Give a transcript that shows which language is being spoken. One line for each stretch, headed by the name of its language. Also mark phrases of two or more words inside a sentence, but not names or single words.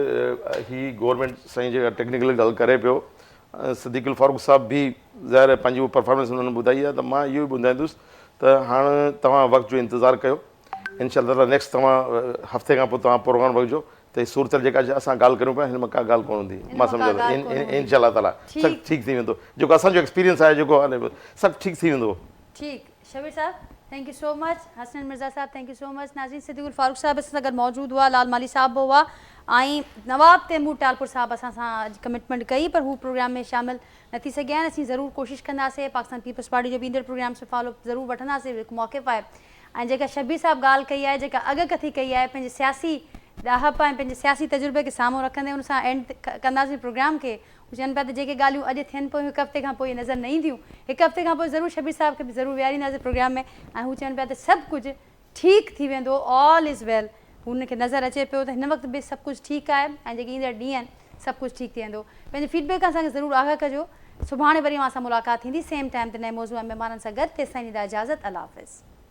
Sindhi: ही गवर्नमेंट साईं जेका टेक्निकल ॻाल्हि करे पियो, सिद्दीक़ उल फारूक साहब बि ज़ाहिर पंहिंजी उहा परफॉर्मेंस हुननि ॿुधाई आहे, त मां इहो बि ॿुधाईंदुसि त हाणे तव्हां वक़्त जो इंतज़ारु कयो। इंशाअल्लाह नेक्स्ट तव्हां हफ़्ते खां पोइ तव्हां प्रोग्राम वठिजो त सूरत जेका असां ॻाल्हि करूं पिया हिन में का ॻाल्हि कोन हूंदी। मां सम्झां थो
Arabic: إن شاء الله تعالى
Sindhi: सभु ठीकु थी वेंदो। जेको असांजो एक्सपीरियंस आहे जेको सभु ठीकु थी वेंदो। ठीकु। शबीर साहब
English: thank you so much.
Sindhi: हसनैन मिर्ज़ा साहब
English: thank you so much.
Sindhi: नाज़रीन सिद्दीक़ उल फारूक साहब असां सां गॾु मौजूदु हुआ, लाल माली साहब बि हुआ ऐं नवाब तैमूर टालपुर साहब असां सां अॼु कमिटमेंट कई पर हू प्रोग्राम में शामिल न थी सघिया आहिनि। असीं ज़रूरु कोशिशि कंदासीं पाकिस्तान पीपल्स पार्टी जो बि ईंदड़ प्रोग्राम्स में फॉलो ज़रूरु वठंदासीं। हिकु मौक़िफ़ आहे ऐं जेका शबीर साहब ॻाल्हि कई आहे, जेका अॻकथी कई आहे, पंहिंजे सियासी ॾाहप ऐं पंहिंजे सियासी तजुर्बे खे साम्हूं रखंदे हुन सां एंड कंदासीं प्रोग्राम खे। हू चवनि पिया त जेके ॻाल्हियूं अॼु थियनि पियूं हिकु हफ़्ते खां पोइ नज़र न ईंदियूं, हिकु हफ़्ते खां पोइ ज़रूरु शबीर साहब खे बि ज़रूरु विहारींदासीं प्रोग्राम में। ऐं हू चवनि पिया त सभु कुझु ठीकु थी वेंदो,
English: all is well.
Sindhi: हुनखे नज़र अचे पियो त हिन वक़्तु बि सभु कुझु ठीकु आहे ऐं जेके ईंदड़ ॾींहं आहिनि सभु कुझु ठीकु थी वेंदो। पंहिंजे फीडबैक असांखे ज़रूरु आगाह कजो। सुभाणे वरी असां मुलाक़ात थींदी
English: same time
Sindhi: ते नए मौज़ूअ में महिमाननि सां गॾु। तेसिताईं ॾींदा इजाज़त। अल्लाह हाफ़िज़।